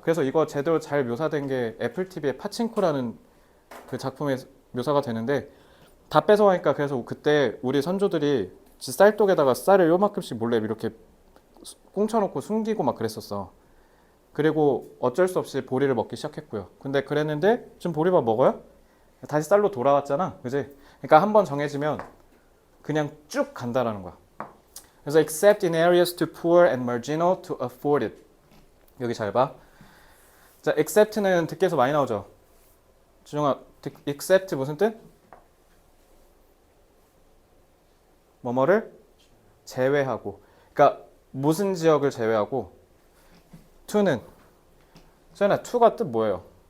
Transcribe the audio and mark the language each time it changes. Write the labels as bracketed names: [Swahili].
[Korean] 그래서 이거 제대로 잘 묘사된 게 애플 TV의 파친코라는 그 작품에 묘사가 되는데 다 뺏어가니까 그래서 그때 우리 선조들이 쌀독에다가 쌀을 요만큼씩 몰래 이렇게 꽁쳐놓고 숨기고 막 그랬었어. 그리고 어쩔 수 없이 보리를 먹기 시작했고요. 근데 그랬는데 지금 보리밥 먹어요? 다시 쌀로 돌아왔잖아. 그지? 그러니까 한번 정해지면 그냥 쭉 간다라는 거야. 그래서 [English] except in areas too poor and marginal to afford it. [Korean] 여기 잘 봐. 자, except는 듣기에서 많이 나오죠. 주정아, except 무슨 뜻? 뭐뭐를 제외하고. 그러니까 무슨 지역을 제외하고 to는 수연아 to가 뜻 뭐예요?